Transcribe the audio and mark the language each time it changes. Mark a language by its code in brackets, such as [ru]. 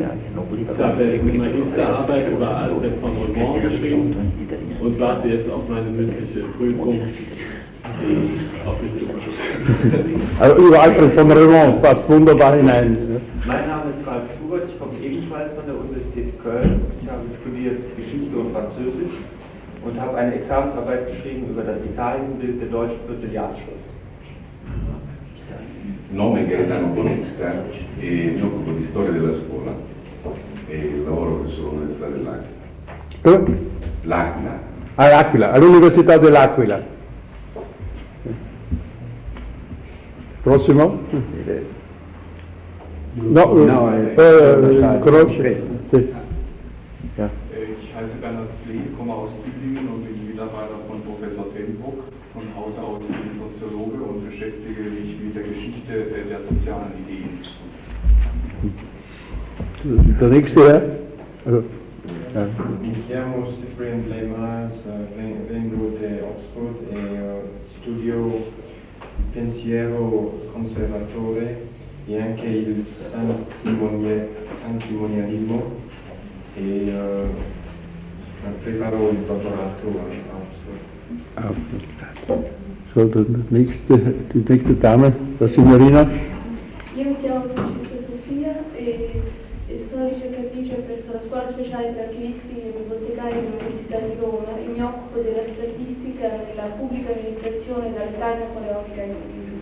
[de] Ich habe eine Magisterarbeit über Alfred von Romans geschrieben und warte jetzt auf meine mündliche Prüfung, die auf mich zukommt. Über Alfred von Romans passt wunderbar hinein. Mein Name ist Ralf Schubert, ich komme ebenfalls von der Universität Köln. Ich habe studiert Geschichte und Französisch und habe eine Examensarbeit geschrieben über das Italienbild der deutschen Vierteljahrsschrift. [it] Nome Gaetano Bonetta e mi occupo di storia della scuola e lavoro presso l'Università dell'Aquila. L'Aquila. All'Aquila, all'Università dell'Aquila. Prossimo? Croce. [de] Ich heiße Bernhard Flee, komme aus Tübingen und bin Mitarbeiter von Professor Tenbruck. Von Hause aus bin ich Soziologe und beschäftige mich mit der Geschichte der sozialen Ideen. Der nächste, ja? [it] Mi chiamo Cyprien Lemas, vengo da Oxford e studio il pensiero conservatore e anche il sanctimonialismo e preparo il dottorato a Oxford. [de] So, die nächste Dame, [it] la signorina. Io mi chiamo Francesca Sofia e sono ricercatrice presso la Scuola Speciale per Archivisti e Bibliotecari dell'Università di Roma e mi occupo della statistica della pubblica amministrazione dall'età napoleonica.